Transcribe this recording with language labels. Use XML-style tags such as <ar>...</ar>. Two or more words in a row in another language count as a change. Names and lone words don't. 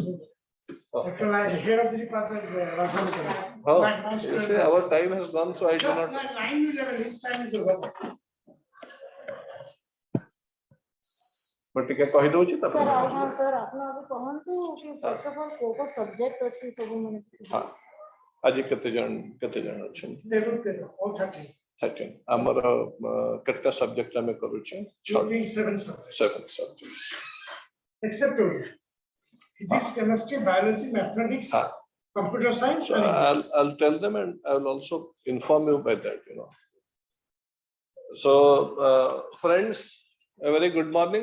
<en>Head of the department, Oh, My you student see, our time has gone, so I do just not. 9-11, his time is over.</en> <or>But ଟିକେ କହିଦଉଛି सर ତାପରେ</or> <hi>हाँ सर</hi> <or>ଆପଣ ଆଗ କହନ୍ତୁ କି</or> <en>first of all</en> <or>କୋଉ କୋଉ ସବଜେକ୍ଟ ଅଛି ସବୁ ମାନେ ହଁ ଆଜି କେତେ ଜଣ ଅଛନ୍ତି?</or> <en>All 30.</en> <or>13 ଆମର କେତେଟା ସବଜେକ୍ଟ ଆମେ କରୁଛେ?</or> <en>Including 7 subjects. 7 subjects. Except Odia. Physics, chemistry, biology, mathematics, हाँ. computer science, So and English. I'll tell them and I will also inform you by that, you know. So, friends, a very good morning.</en>